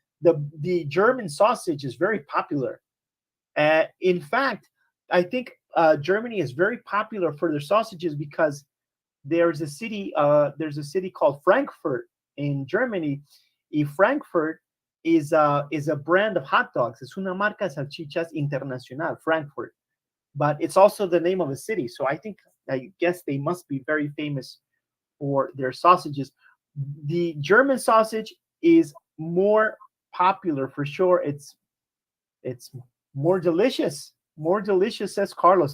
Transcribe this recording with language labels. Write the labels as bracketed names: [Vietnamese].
[English] The German sausage is very popular. In fact, I think Germany is very popular for their sausages because there's a city called Frankfurt in Germany. Frankfurt is a brand of hot dogs. [Spanish] Es una marca de salchichas internacional, Frankfurt. [English] But it's also the name of a city. So I guess they must be very famous for their sausages. The German sausage is more popular for sure. It's more delicious, says Carlos.